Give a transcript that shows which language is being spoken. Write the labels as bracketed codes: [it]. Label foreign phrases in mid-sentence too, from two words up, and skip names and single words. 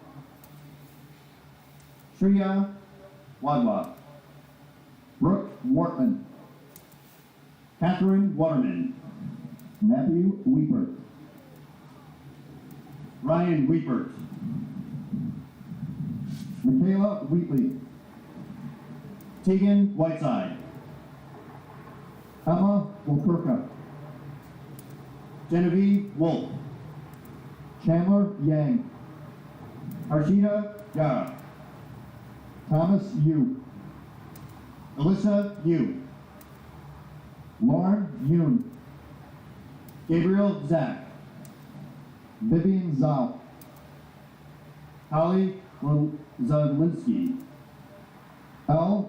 [en] Shreya Wadwa, Brooke Wortman, Catherine Waterman, Matthew Weepert, Ryan Weepert, Michaela Wheatley, Tegan Whiteside, Emma Wilkerka, Genevieve Wolf, Chandler Yang, Arshida Yara, Thomas Yu, Alyssa Yu, Lauren Yoon, Gabriel Zach, Vivian Zhao, Holly Zaglinski, L.